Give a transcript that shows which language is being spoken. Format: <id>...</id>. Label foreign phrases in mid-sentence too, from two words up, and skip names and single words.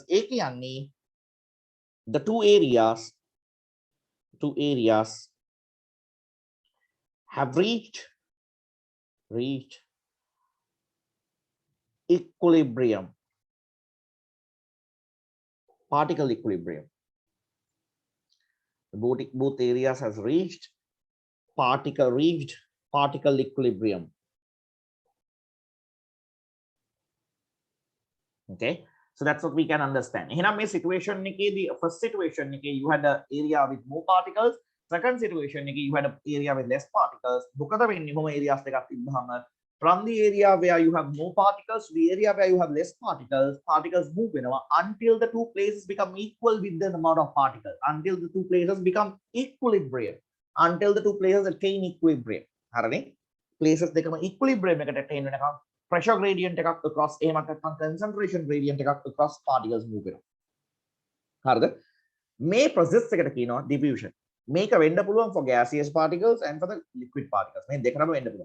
<en>A කියන්නේ the two areas have reached equilibrium, particle equilibrium. Both areas has reached particle equilibrium. Okay, so that's what we can understand.</en> <si>එහෙනම් මේ</si> <en>situation එකේදී first situation එකේ you had an area with more particles, second situation එකේ you had an area with less particles.</en> <si>මොකද වෙන්නේ කොහොම</si> <en>areas</en> <si>දෙකක් තිබ්බහම</si> <en>from the area where you have more particles to the area where you have less particles move වෙනවා until the two places become equal with the amount of particles, until the two places become equilibrium, until the two places attain equilibrium.</en> <si>හරිනේ, places දෙකම equilibrium එකට attain වෙනකම්</si> <en>pressure gradient</en> <si>එකක් across එහෙමත් නැත්නම්</si> <en>concentration gradient</en> <si>එකක් across particles move වෙනවා. හරිද? මේ process එකට කියනවා diffusion. මේක වෙන්න පුළුවන්</si> <en>for gaseous particles and for the liquid particles.</en> <si>මේ දෙකම වෙන්න පුළුවන්.</si>